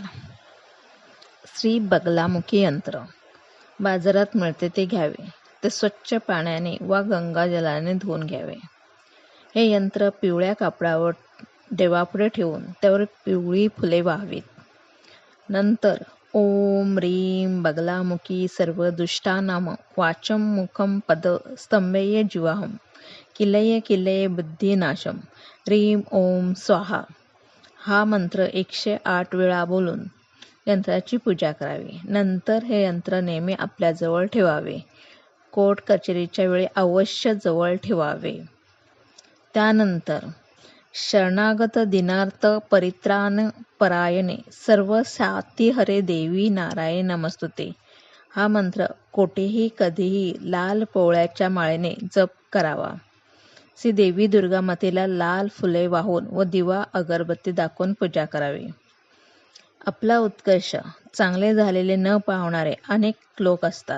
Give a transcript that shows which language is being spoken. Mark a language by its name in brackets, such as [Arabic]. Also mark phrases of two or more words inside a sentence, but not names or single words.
[Marathi] श्री बगलामुखी यंत्र बाजारात मिळते ते घ्यावे. ते स्वच्छ पाण्याने वा गंगाजलाने धुवून घ्यावे. हे यंत्र पिवळ्या कापडावर देवापुढे ठेवून त्यावर पिवळी फुले वाहावीत. नंतर [Sanskrit] ओम ह्रीं बगलामुखी सर्व दुष्टानाम वाचम मुखम पद स्तंभय जीवाहम किलय किलय बुद्धिनाशम ह्रीं ओम स्वाहा [Marathi] हा मंत्र 108 वेळा बोलून यंत्राची पूजा करावी. नंतर हे यंत्र नेहमी आपल्याजवळ ठेवावे. कोर्ट कचेरीच्या वेळी अवश्य जवळ ठेवावे. त्यानंतर [Sanskrit] शरणागत दिनार्थ परित्राण परायणे सर्व साती हरे देवी नारायण नमस्तुते [Marathi] हा मंत्र कोठेही कधीही लाल पोवळ्याच्या माळेने जप करावा. श्री देवी दुर्गा मातेला लाल फुले वाहून व दिवा अगरबत्ती दाखवून पूजा करावी. आपला उत्कर्ष चांगले झालेले न पाहणारे अनेक लोक असतात.